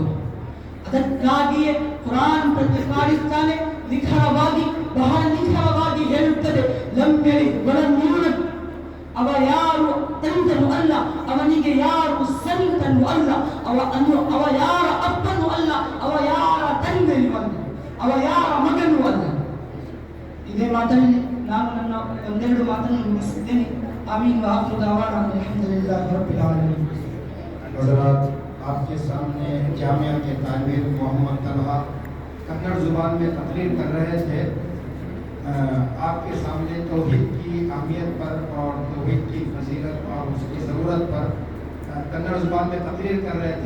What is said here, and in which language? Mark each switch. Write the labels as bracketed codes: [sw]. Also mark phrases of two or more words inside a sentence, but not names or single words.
[kn] ಅದಕ್ಕಾಗಿಯೇ ಕುರಾನ್ ಪ್ರತಿಪಾದಿಸುತ್ತಾನೆ, ನಿಖರವಾಗಿ, ಬಹಳ ನಿಖರವಾಗಿ ಹೇಳುತ್ತದೆ, [ar] لم يلد ولم يولد, [kn] ಅವ ಯಾರು ತಂದೆನೂ ಅಲ್ಲ, ಅವನಿಗೆ ಯಾರು ಸಂತನೂ ಅಲ್ಲ, ಅವ ಯಾರ ಅಪ್ಪನೂ ಅಲ್ಲ, ಅವ ಯಾರ ತಂದೆಯೂ ಅಲ್ಲ, ಅವ ಯಾರ ಮಗನೂ ಅಲ್ಲ. ಇದೇ ಮಾತಲ್ಲಿ ನಾನು ನನ್ನ ಒಂದೆರಡು ಮಾತನ್ನು ಮುಗಿಸಿದ್ದೇನೆ. [ar] آمين وآخر دعوانا الحمد لله رب العالمين. [ur] حضرات، آپ کے سامنے جامعہ کے طالب محمد طلحہ کنڑ زبان میں تقریر کر رہے تھے. آپ کے سامنے توحید کی اہمیت پر اور توحید کی فضیلت اور اس کی ضرورت پر کنڑ زبان میں تقریر کر رہے تھے.